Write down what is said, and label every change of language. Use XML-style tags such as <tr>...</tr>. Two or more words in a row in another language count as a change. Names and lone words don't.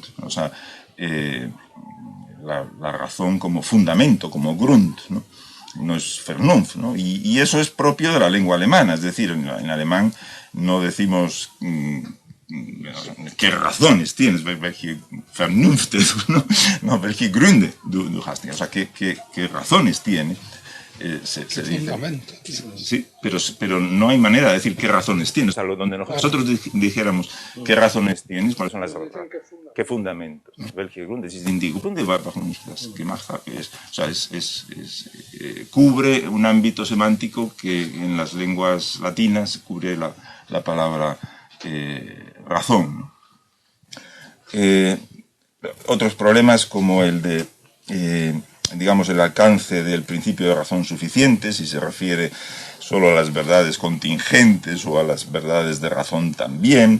<es>O sea, la razón como fundamento, como Grund, ¿no? No es Vernunft, ¿no? Y eso es propio de la lengua alemana. Es decir, en alemán no decimos qué razones tienes,</es> <de>welche Vernunft,</de> <es>¿no? No,</es> <de>welche Gründe du hast.</de> <es>O sea, qué razones tienes. Se dice. Sí, pero no hay manera de decir qué razones tienes. O sea, donde nosotros dijéramos qué razones tienes, ¿cuáles son las razones? ¿Qué fundamentos?</es> <de>Welche Gründe sind die Gründe, warum ich das gemacht habe?</de> <es>O sea, cubre un ámbito semántico que en las lenguas latinas cubre la palabra razón, ¿no? Otros problemas como el de digamos, el alcance del principio de razón suficiente, si se refiere solo a las verdades contingentes o a las verdades de razón también.</es>